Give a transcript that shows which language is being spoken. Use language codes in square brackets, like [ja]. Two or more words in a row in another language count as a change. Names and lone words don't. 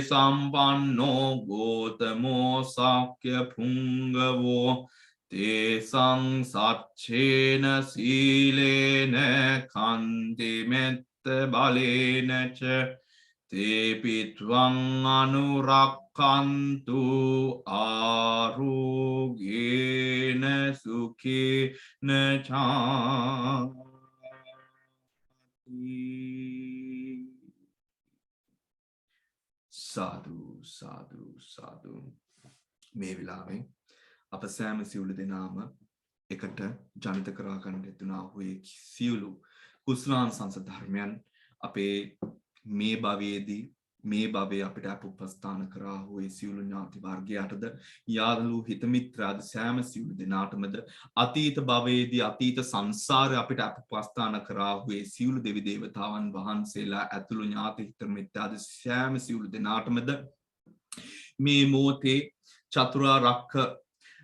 [pi] sampanno gotamo sakya pungavo Te sang satchena silena kanti metta balena cha Te pitvang anurakkantu arugena sukhena chanti Sadhu, sadhu, sadhu. [si] මේ වෙලාවේ අප සෑම සියලු දෙනාම එකට ජනිත කරා ගන්න යුතුනා වූ සියලු කුසලාංශ ධර්මයන් අපේ මේ භවයේදී මේ භවයේ අපිට අපුපස්ථාන කරා වූ සියලු ඥාති වර්ගයාටද යාළුවෝ හිත මිත්‍රාද සෑම සියලු දෙනාටමද අතීත භවයේදී අතීත සංසාරේ අපිට අපුපස්ථාන කරා වූ සියලු දෙවි දේවතාවන් වහන්සේලා ඇතුළු ඥාති හිත මිත්‍රාද සෑම සියලු දෙනාටමද මේ මොහොතේ චතුරාර්ය